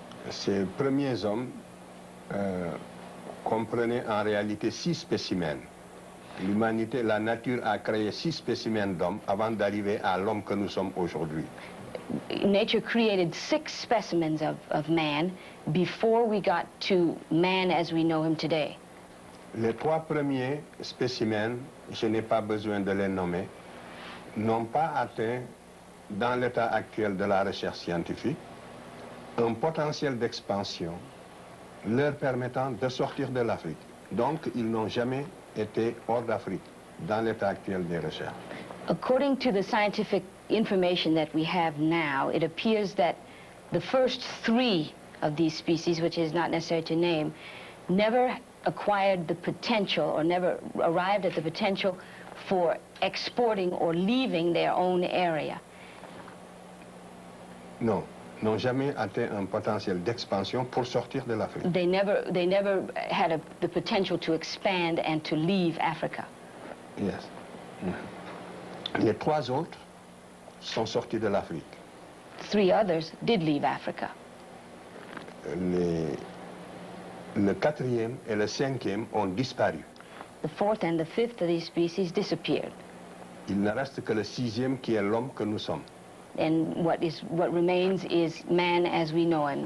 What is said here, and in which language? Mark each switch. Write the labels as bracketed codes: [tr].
[fr] Ces premiers hommes comprenaient en réalité 6 spécimens. L'humanité, la nature a créé 6 spécimens d'hommes avant d'arriver à l'homme que nous sommes aujourd'hui. [en] Nature created 6 specimens of man before we got to man as we know him today. [fr] Les 3 premiers spécimens, je n'ai pas besoin de les nommer, n'ont pas atteint, dans l'état actuel de la recherche scientifique, un potentiel d'expansion leur permettant de sortir de l'Afrique. Donc, ils n'ont jamais été hors d'Afrique, dans l'état actuel des recherches. [en] According to the scientific information that we have now, it appears that the first 3 of these species, which is not necessary to name, never acquired the potential or never arrived at the potential for exporting or leaving their own area. [fr] Non, n'ont jamais atteint un potentiel d'expansion pour sortir de l'Afrique. [en] They never had the potential to expand and to leave Africa. Yes. [fr] Les 3 autres sont sortis de l'Afrique. [en] 3 others did leave Africa. [fr] Le 4e et le 5e ont disparu. [en] The 4th and the 5th of these species disappeared. [fr] Il ne reste que le 6e qui est l'homme que nous sommes. [en] and what remains is man as we know him.